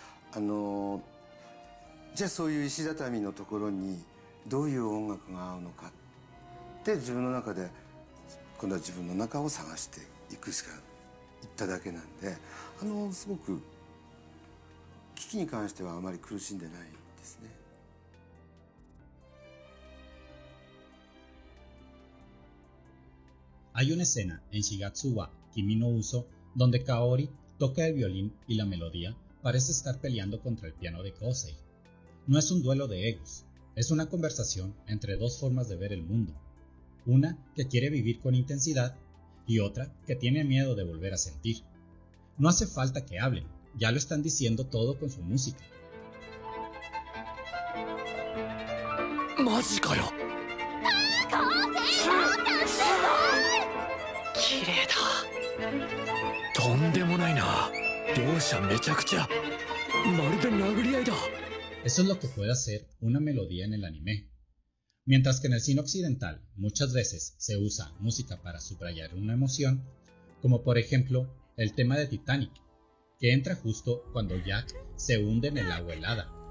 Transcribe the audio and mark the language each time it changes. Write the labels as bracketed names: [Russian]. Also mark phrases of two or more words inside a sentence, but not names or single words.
[Japanese] じゃあそういう石畳のところにどういう音楽が合うのかって自分の中で、今度は自分の中を探していくしかいっただけなんで、すごく危機に関してはあまり苦しんでないですね。 [Spanish] Hay una escena en Shigatsu wa Kimi no Uso donde Kaori toca el violín y la melodía parece estar peleando contra el piano de Kosei. No es un duelo de egos, es una conversación entre dos formas de ver el mundo, una que quiere vivir con intensidad y otra que tiene miedo de volver a sentir. No hace falta que hablen, ya lo están diciendo todo con su música. [Japanese] マジかよ。綺麗だ。とんでもないな。両者めちゃくちゃ。まるで殴り合いだ。 [Spanish] Eso es lo que puede hacer una melodía en el anime. Mientras que en el cine occidental muchas veces se usa música para subrayar una emoción, como por ejemplo el tema de Titanic, que entra justo cuando Jack se hunde en el agua helada.